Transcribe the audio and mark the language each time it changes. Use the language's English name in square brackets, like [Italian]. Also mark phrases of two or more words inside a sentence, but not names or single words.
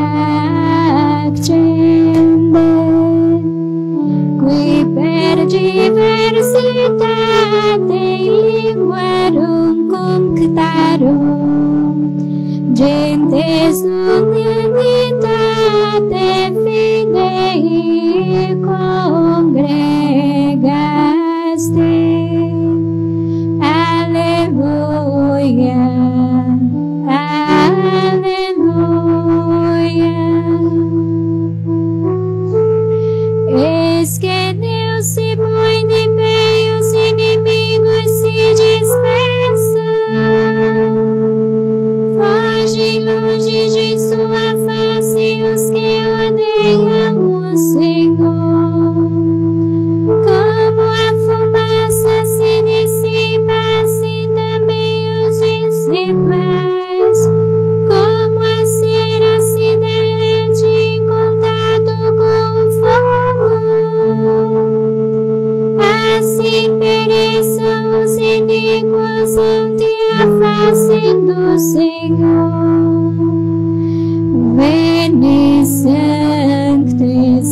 [Latin] accende, qui per diversitate linguarum cunctarum, gentes unitate fidei congregaste. Alleluia, alleluia. [Portuguese] Eis que Deus se põe de pé, os inimigos se dispersam. Fogem longe de sua face os que odeiam o Senhor. Como a fumaça se dissipa, assim também os discípulos. Como a cera se derrete em contato com o fogo, assim pereçam os iníquos ante a face do Senhor. [Latin] Veni Sancte